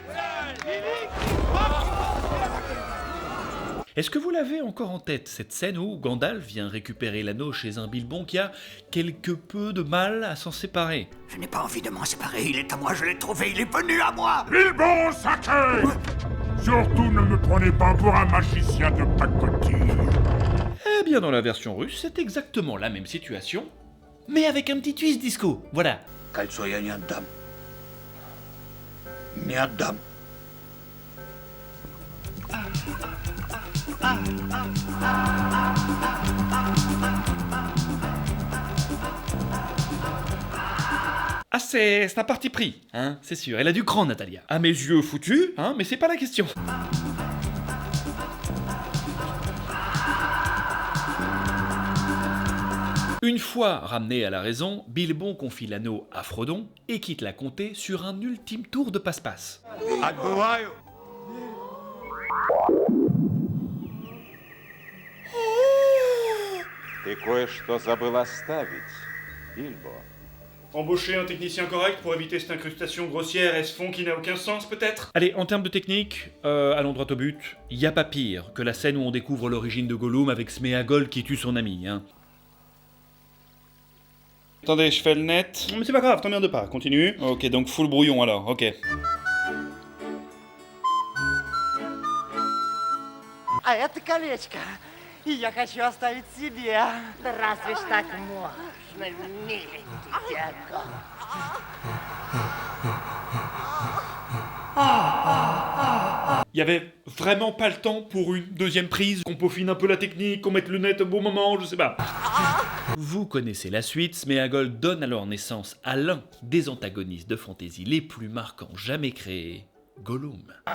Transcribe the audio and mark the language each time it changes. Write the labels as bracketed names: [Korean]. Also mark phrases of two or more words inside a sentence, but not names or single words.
[French] Est-ce que vous l'avez encore en tête, cette scène où Gandalf vient récupérer l'anneau chez un Bilbon qui a quelque peu de mal à s'en séparer? Je n'ai pas envie de m'en séparer, il est à moi, je l'ai trouvé, il est venu à moi! Bilbon sacré! Surtout ne me prenez pas pour un magicien de pacotille. Eh bien, dans la version russe, c'est exactement la même situation, mais avec un petit twist disco, voilà. [Russian] Кольцо я не отдам. Не отдам. [French] Ah, c'est un parti pris, hein, c'est sûr. Elle a du cran, Natalia. À mes yeux foutus, hein, mais c'est pas la question. Une fois ramené à la raison, Bilbon confie l'anneau à Frodon et quitte la comté sur un ultime tour de passe-passe. [Russian] Отбываю. Ты кое-что забыл оставить, Бильбо. [French] Embaucher un technicien correct pour éviter cette incrustation grossière et ce fond qui n'a aucun sens, peut-être? Allez, en termes de technique, allons droit au but. Y a pas pire que la scène où on découvre l'origine de Gollum avec Sméagol qui tue son ami, hein. Attendez, je fais le net. Mais c'est pas grave, t'emmerde pas, continue. Ok, donc full brouillon alors, ok. [Russian] А это колечко. И я хочу оставить себе. Да разве ж так можно, миленький дядька? [French] Il y avait vraiment pas le temps pour une deuxième prise, qu'on peaufine un peu la technique, qu'on mette le net au bon moment, je sais pas. Vous connaissez la suite, Sméagol donne alors naissance à l'un des antagonistes de fantasy les plus marquants jamais créés, Gollum.